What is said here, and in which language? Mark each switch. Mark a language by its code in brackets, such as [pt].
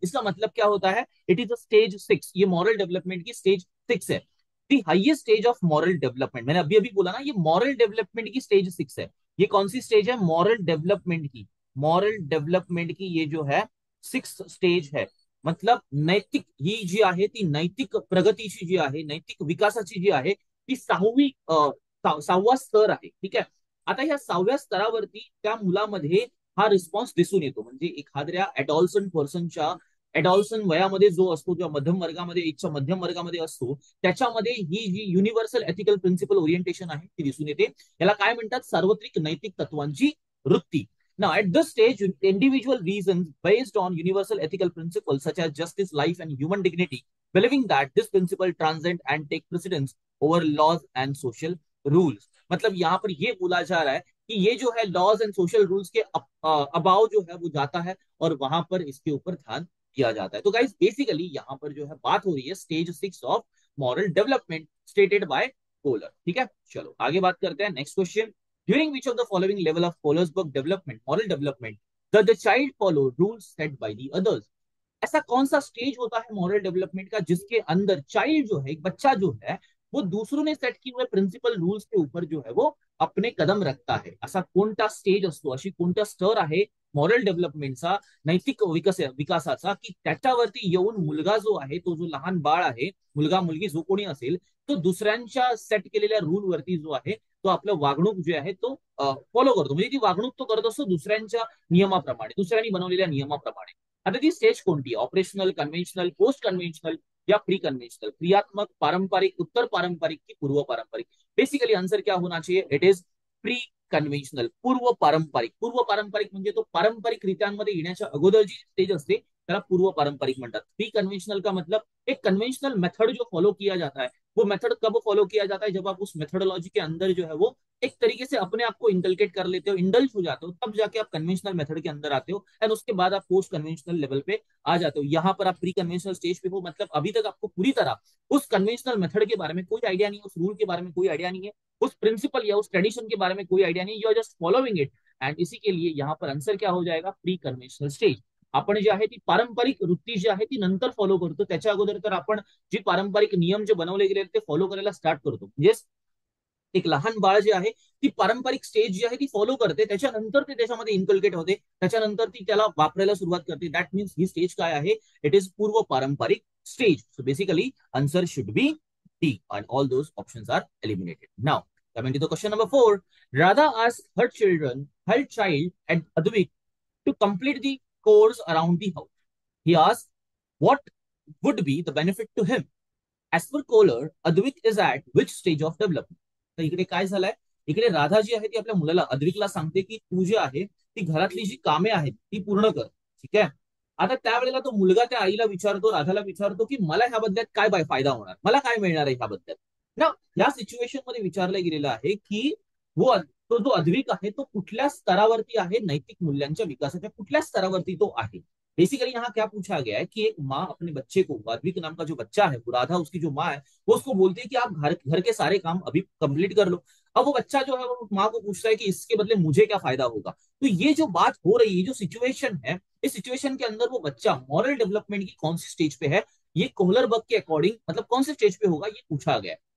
[hi] इसका मतलब क्या होता है, इट इज अ स्टेज 6, ये मॉरल डेवलपमेंट की स्टेज 6 है, the highest stage of moral development. मैंने अभी अभी बोला ना, ये मॉरल डेवलपमेंट की स्टेज 6 है। ये कौन सी स्टेज है, मॉरल डेवलपमेंट की, मॉरल डेवलपमेंट की ये जो है 6 स्टेज है। [mr] मतलब नैतिक ही जी आहे ती नैतिक प्रगतीची जी आहे, नैतिक विकासाची जी आहे ती 6वा स्तर आहे, ठीक आहे। आता ह्या 6व्या स्तरावरती त्या मुलामध्ये हा रिस्पॉन्स दिसून येतो, म्हणजे एखाद्या एडॉल्सन पर्सनच्या, एडॉल्सन वयामध्ये जो असतो, किंवा मध्यम वर्गामध्ये, एजच्या मध्यम वर्गामध्ये असतो, त्याच्यामध्ये ही जी युनिव्हर्सल एथिकल प्रिन्सिपल ओरिएंटेशन आहे ती दिसून येते। याला काय म्हणतात, सार्वत्रिक नैतिक तत्वांची वृत्ती। [en] Now, at this stage, individual reasons based on universal ethical principles such as justice, life, and human dignity, believing that this principle transcend and take precedence over laws and social rules। [hi] मतलब यहाँ पर ये बोला जा रहा है कि ये जो है लॉज एंड सोशल रूल्स के अबाव जो है वो जाता है, और वहां पर इसके ऊपर ध्यान दिया जाता है। तो गाइस बेसिकली यहाँ पर जो है बात हो रही है stage 6 of moral development stated by collar, ठीक है। [en] चलो आगे बात करते हैं, next question. During which of the following level of कोलर्सबर्ग development, moral development, the child follow rules set by the others. [hi] ऐसा कौन सा स्टेज होता है मॉरल डेवलपमेंट का जिसके अंदर चाइल्ड जो है, एक बच्चा जो है, वो दूसरों ने सेट किए हुए प्रिंसिपल रूल्स के ऊपर जो है वो अपने कदम रखता है। [mr] असा कोणता स्टेज असतो, अशी कोणता स्तर आहे मॉरल डेव्हलपमेंटचा, नैतिक विकासाचा, की त्याच्यावरती येऊन मुलगा जो आहे, तो जो लहान बाळ आहे, मुलगा मुलगी जो कोणी असेल, तो दुसऱ्यांच्या सेट केलेल्या रूल वरती जो आहे तो आपलं वागणूक जे आहे तो फॉलो करतो. म्हणजे ती वागणूक तो करत असतो दुसऱ्यांच्या नियमाप्रमाणे, दुसऱ्यांनी बनवलेल्या नियमाप्रमाणे. आता ती स्टेज कोणती? [en] Operational, conventional, post conventional या pre conventional? [mr] क्रियात्मक, पारंपरिक, उत्तर पारंपरिक की पूर्व पारंपरिक? [hi] बेसिकली आंसर क्या होना चाहिए? [en] it is pre conventional, [mr] पूर्व पारंपरिक. पूर्व पारंपरिक म्हणजे तो पारंपरिक रीत्यांमध्ये येण्याच्या अगोदर जी स्टेज असते त्याला पूर्व पारंपरिक म्हणतात. [hi] प्री कन्वेंशनल का मतलब एक कन्वेंशनल मेथड जो फॉलो किया जाता है, वो मेथड कब फॉलो किया जाता है? जब आप उस मेथोडोलॉजी के अंदर जो है वो एक तरीके से अपने आप को इंटलकेट कर लेते हो, इंडल्ज हो जाते हो, तब जाके आप कन्वेंशनल मेथड के अंदर आते हो, एंड उसके बाद आप पोस्ट कन्वेंशनल लेवल पे आ जाते हो. यहाँ पर आप प्री कन्वेंशनल स्टेज पे हो, मतलब अभी तक आपको पूरी तरह उस कन्वेंशनल मेथड के बारे में कोई आइडिया नहीं है, उस रूल के बारे में कोई आइडिया नहीं है, उस प्रिंसिपल या उस ट्रेडिशन के बारे में कोई आइडिया नहीं, [en] You are just following it. [hi] And इसी के लिए यहाँ पर आंसर क्या हो जाएगा? [en] Pre conventional stage. [mr] आपण जे आहे ती पारंपरिक वृत्ती जी आहे ती नंतर फॉलो करतो, त्याच्या अगोदर तर आपण जी पारंपरिक नियम जे बनवले गेले ते फॉलो करायला स्टार्ट करतो. म्हणजे एक लहान बाळ जे आहे ती पारंपरिक स्टेज जी आहे ती फॉलो करते, त्याच्यानंतर ते त्याच्यामध्ये इन्कल्केट होते, त्याच्यानंतर ती त्याला वापरायला सुरुवात करते. दॅट मीन्स ही स्टेज काय आहे? [en] It is पूर्व पारंपरिक stage. So basically answer should be D and all those options are eliminated. Now, coming to the question number 4, Radha asked her child and Advik to complete the course around the house. He asked what would be the benefit to him. As per Kohler, Advik is at which stage of development? [mr] तर इकडे काय झालंय? इकडे राधा जी आहे ती आपल्या मुलाला अद्विकला सांगते की तू जी आहे ती घरातली जी कामे आहेत ती पूर्ण कर. ठीक आहे. आता त्यावेळेला तो मुलगा त्या आईला विचारतो, राधाला विचारतो की मला ह्या बदल्यात काय फायदा होणार, मला काय मिळणार आहे ह्या बदल्यात ना. या सिच्युएशन मध्ये विचारलं गेलेलं आहे की वो तो जो अद्विक आहे तो कुठल्या स्तरावरती आहे, नैतिक मूल्यांच्या विकासाच्या कुठल्या स्तरावरती तो आहे. [hi] बेसिकली यहाँ क्या पूछा गया है कि एक माँ अपने बच्चे को, अद्विक नाम का जो बच्चा है, वो राधा उसकी जो माँ है, वो उसको बोलती है कि आप घर घर के सारे काम अभी कंप्लीट कर लो. अब वो बच्चा जो है वो माँ को पूछता है कि इसके बदले मुझे क्या फायदा होगा. तो ये जो बात हो रही है, जो सिचुएशन है, इस सिचुएशन के अंदर वो बच्चा मॉरल डेवलपमेंट की कौन सी स्टेज पे है, ये कोहलर बग के अकॉर्डिंग मतलब कौन से स्टेज पे होगा, ये पूछा गया है.